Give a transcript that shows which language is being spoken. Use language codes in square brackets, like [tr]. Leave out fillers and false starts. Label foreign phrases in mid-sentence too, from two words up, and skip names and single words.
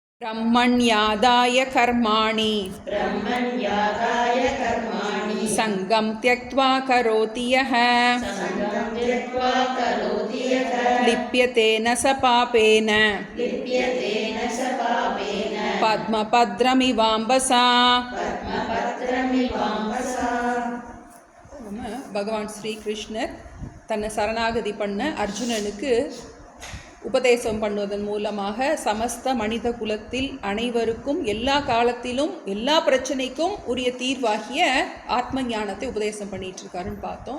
[sa] ब्रह्मण्यादाय कर्माणि संगं त्यक्त्वा करोति यः लिप्यते न स पापेन पद्मपत्रमिवाम्बसा. [ta] பகவான் ஸ்ரீகிருஷ்ணர் தன்னை சரணாகதி பண்ண அர்ஜுனனுக்கு உபதேசம் பண்ணுவதன் மூலமாக சமஸ்த மனித குலத்தில் அனைவருக்கும் எல்லா காலத்திலும் எல்லா பிரச்சனைக்கும் உரிய தீர்வாகிய ஆத்ம ஞானத்தை உபதேசம் பண்ணிட்டு இருக்காருன்னு பார்த்தோம்.